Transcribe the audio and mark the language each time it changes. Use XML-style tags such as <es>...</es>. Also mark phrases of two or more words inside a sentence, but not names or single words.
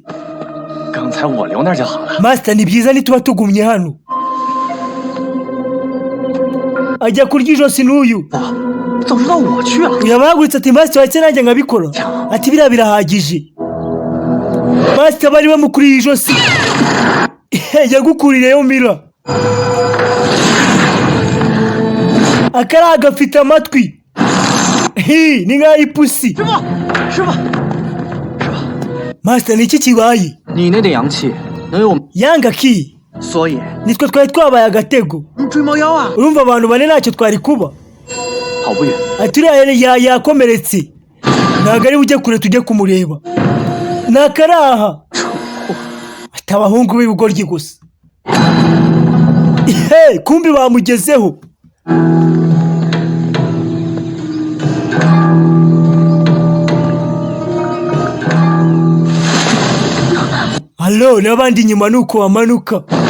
<zh>刚才我留那儿就好了。</zh> <rw>Master ni byiza nituba tugumye hano ajya kurya ijosi n'uyu</rw> <zh>早知道我去了。</zh> <rw>yabahagurutse ati Master wahise nanjye nkabikora ati biriya birahagije Master bari bamukuriye ijosi yagukurireyo mira akari gafite amatwi hi ni nk'ay'ipusi</rw> <zh>师傅，</zh> <rw>Master ni iki kibaye</rw> <zh>你那点阳气能有我们？</zh> <rw>yanga ki</rw> <zh>所以</zh> <rw>nitwe twari twabaye agatego</rw> <zh>追猫妖啊！</zh> <rw>urumva abantu bane ntacyo twari kuba</rw> <zh>跑不远，</zh> <rw>ati uriya yakomeretse ntabwo ari bujye kure tujye kumureba ni akaraha ati abahungu b'ibigoryi gusa he kumbi bamugezeho halo n'abandi inyuma ni uko bamanuka</rw>